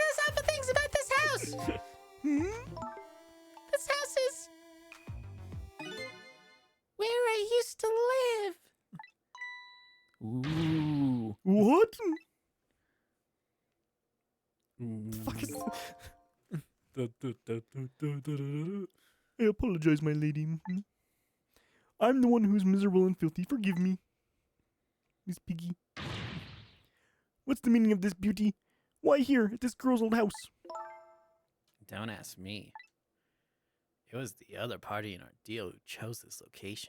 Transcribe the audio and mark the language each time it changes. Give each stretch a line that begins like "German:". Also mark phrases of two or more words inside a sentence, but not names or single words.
English: That's all the things about this house. Hmm? This house is where I used to live. Ooh. What? Mm. Fuck is Du- du- du- du- du- du- du- I apologize, my lady. Mhm. I'm the one who's miserable and filthy. Forgive me. Miss Piggy. What's the meaning of this beauty? Why here, at this girl's old house? Don't ask me. It was the other party in our deal who chose this location.